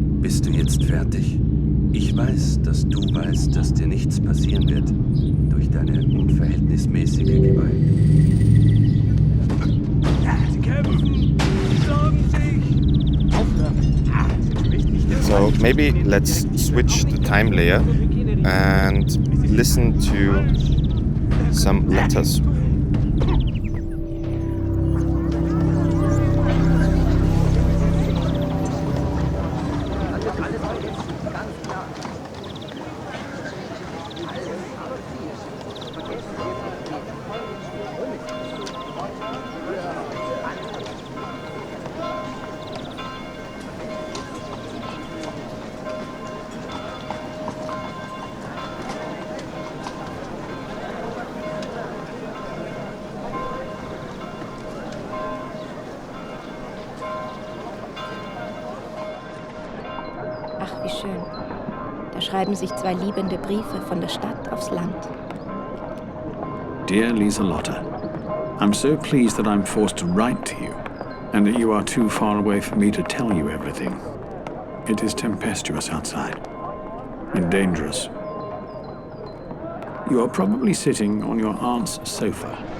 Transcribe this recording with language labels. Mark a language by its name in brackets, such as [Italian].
[German] Bist du jetzt fertig? Ich weiß, dass du weißt, dass dir nichts passieren wird durch deine unverhältnismäßige Gewalt. Sie kämpfen! Sie schlagen sich! Aufhören! Sie entspricht nicht den [English] So maybe let's switch the time layer and listen to some letters. [German] Ach, wie schön. Da schreiben sich zwei liebende Briefe von der Stadt aufs Land. [English] Dear Lieselotte, I'm so pleased that I'm forced to write to you, and that you are too far away for me to tell you everything. It is tempestuous outside, and dangerous. You are probably sitting on your aunt's sofa.